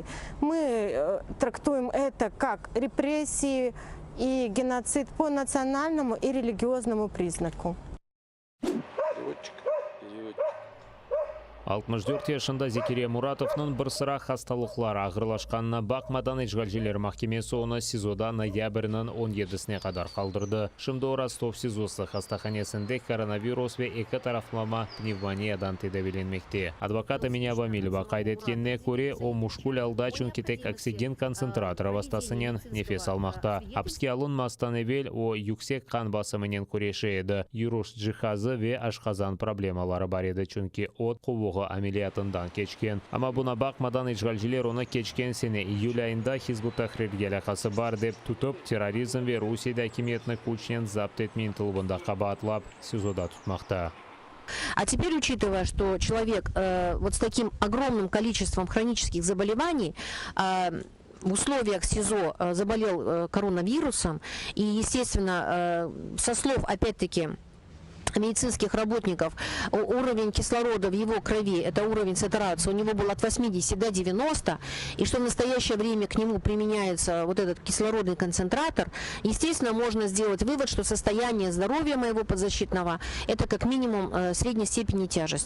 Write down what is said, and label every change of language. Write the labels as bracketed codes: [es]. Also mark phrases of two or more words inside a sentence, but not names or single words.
[ru] Мы трактуем это как репрессии и геноцид по национальному и религиозному признаку. [crh] 64 yaşında Zekeriya Muratовның бір sıra хасталықлары ағырлашқанына бақмадан ишгалчылар махкемесі оны СИЗОда ноябрьнің 17-сіне қадар қалдырды. Шымды Ростов СИЗОсы хастаханесінде коронавирус ве екі тарафлама пневмониядан тедавиленмекте. Адвокаты Меня Вамилова қайдеткеніне көре, о мушкул алда чүнкетек оксиген концентраторы вастасынен нефес алмақта. Апске алынмастан евел о юксек қан басымынен көреші еді. Юруш джихазы ве ашқазан проблемалары бар еді, чүнки от қубығы амелиятындан кечкен. Ама бұна бақмадан ишгалчылар оны кечкен сене июль айында Хизбут Тахрирге алақасы бар деп тұтып, терроризм ве Русияда әкиметні күчінен запт етмен тылыбында қабатлап СИЗОда тұтмақта. [ru] А теперь, учитывая, что человек вот с таким огромным количеством хронических заболеваний, в условиях СИЗО заболел коронавирусом, и, естественно, со слов, опять-таки, медицинских работников, уровень кислорода в его крови, это уровень сатурации, у него был от 80 до 90, и что в настоящее время к нему применяется вот этот кислородный концентратор, естественно, можно сделать вывод, что состояние здоровья моего подзащитного это как минимум средней степени тяжести.